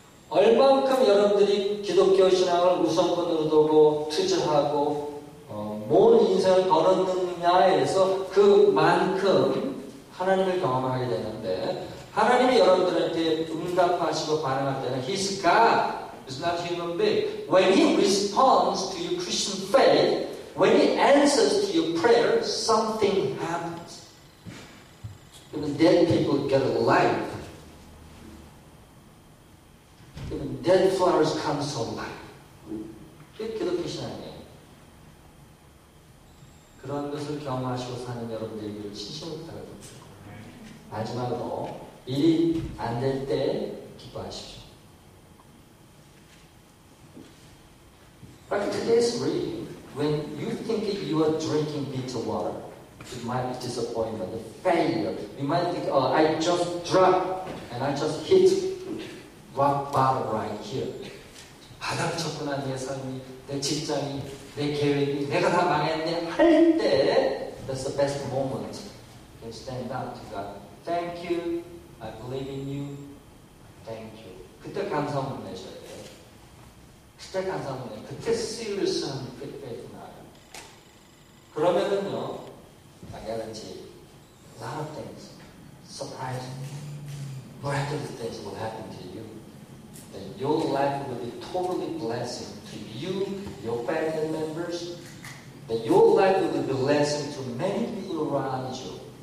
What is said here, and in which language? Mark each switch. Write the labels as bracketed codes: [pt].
[ko] 얼만큼 여러분들이 기독교 신앙을 우선권으로 두고 투자하고 뭔 인생을 걸었느냐에서 그만큼 하나님을 경험하게 되는데 하나님이 여러분들한테 응답하시고 반응할 때는 [en] He's God, He's not human being. When He responds to your Christian faith, when He answers to your prayer, something happens. Even dead people get alive. Even dead flowers come to life. [ko] 그게 기독교 신앙이에요. 그런 것을 경험하시고 사는 여러분들에게 진심으로 부탁드립니다. 마지막으로 일이 안 될 때 기뻐하십시오. [en] But today's reading, when you think you are drinking bitter water, it might be disappointment, failure. You might think, oh, I just dropped and I just hit rock bottom right here. [ko] 바닥을 쳤구나, 내 삶이, 내 직장이, 내 계획이, 내가 다 망했네 할 때, [en] that's the best moment. You can stand up to God. Thank you. I believe in you. Thank you. [ko] 그때 감사함을 내셔야 돼요. 그때 감사함을 내요. 그때 serious한 feedback이 나와요. 그러면은요, [en] I guarantee a lot of things, surprising, miraculous things will happen to you. Then your life will be totally blessing to you, your family members. Then your life will be a blessing to many people around you.